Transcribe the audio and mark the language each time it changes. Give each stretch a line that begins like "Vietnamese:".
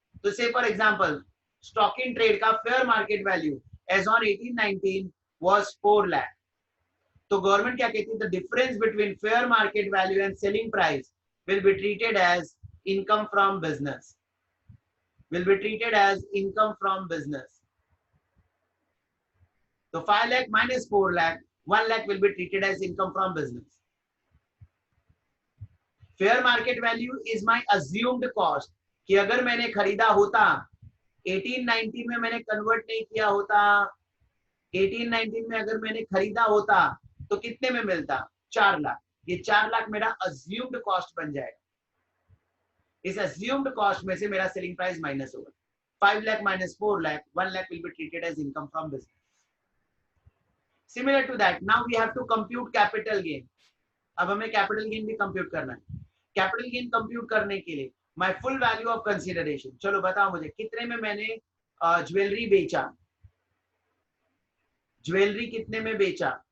English: तो say for example stock in trade का fair market value as on 18-19 was 4 lakh.
Hindi: तो गवर्नमेंट क्या कहती है,
English: The difference between fair market value and selling price will be treated as income from business, will be treated as income from business. So 5 lakh minus 4 lakh, 1 lakh will be treated as income from business. Fair market value is my assumed cost,
Hindi: कि अगर मैंने खरीदा होता 18-19 में, मैंने convert नहीं किया होता, 18-19 में अगर मैंने खरीदा होता तो कितने में मिलता? 4 लाख। ये 4 लाख मेरा assumed कॉस्ट बन जाएगा। इस assumed कॉस्ट में से मेरा सेलिंग प्राइस माइनस होगा।
English: 5 lakh minus 4 lakh, 1 lakh will be treated as income from business. Similar to that, now we have to compute capital gain.
Hindi: अब हमें capital gain भी compute करना है। Capital gain compute करने के लिए
English: my full value of consideration,
Hindi: चलो बताओ मुझे कितने में मैंने ज्वेलरी बेचा? ज्वेलरी कितने में बेचा?